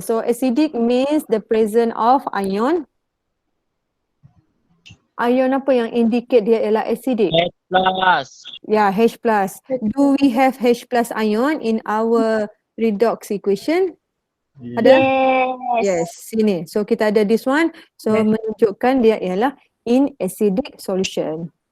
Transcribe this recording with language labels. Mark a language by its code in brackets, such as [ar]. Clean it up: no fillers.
[en] So acidic means the presence of ion. [ms] Ion apa yang indicate dia ialah acidic? H plus. Yeah, H plus. [en] Do we have H plus ion in our redox equation? [ms] Ada? Yes, sini. So kita ada [en] this one. [ms] So menunjukkan dia ialah [en] in acidic solution.